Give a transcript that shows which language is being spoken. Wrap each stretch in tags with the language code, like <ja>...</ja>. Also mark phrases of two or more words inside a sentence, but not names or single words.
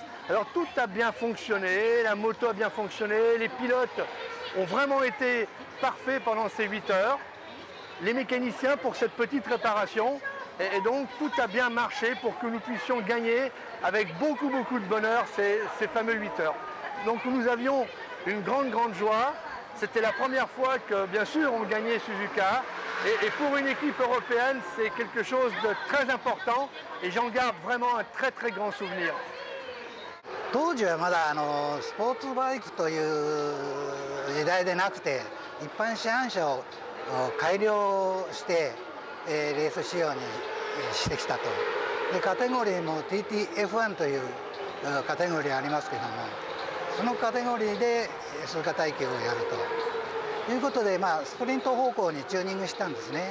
<fr>Alors tout a bien fonctionné, la moto a bien fonctionné, les pilotes ont vraiment été parfaits pendant ces 8 heures, les mécaniciens pour cette petite réparation, et donc tout a bien marché pour que nous puissions gagner avec beaucoup de bonheur ces fameux 8 heures. Donc nous avions une grande joie, c'était la première fois que bien sûr on gagnait Suzuka, et pour une équipe européenne c'est quelque chose de très important et j'en garde vraiment un très grand souvenir.</fr> <ja>当時はまだスポーツバイクという時代でなくて一般市販車を改良してレース仕様にしてきたと。でカテゴリーも TTF1 というカテゴリーありますけども、そのカテゴリーで鈴鹿耐久をやるということで、スプリント方向にチューニングしたんですね。</ja>